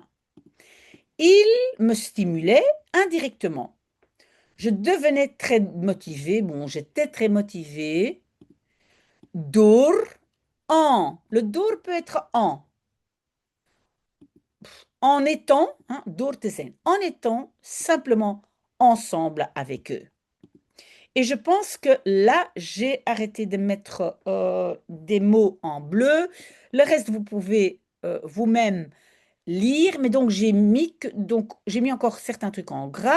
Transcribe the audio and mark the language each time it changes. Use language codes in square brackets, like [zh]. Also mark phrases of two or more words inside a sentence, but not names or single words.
[fr] Il me stimulait indirectement. Je devenais très motivée, bon, j'étais très motivée. [nl] Door, en. [fr] Le door peut être en étant, hein, [nl] door te zijn, [fr] en étant simplement ensemble avec eux. Et je pense que là, j'ai arrêté de mettre des mots en bleu. Le reste, vous pouvez vous-même lire, mais donc j'ai mis encore certains trucs en gras.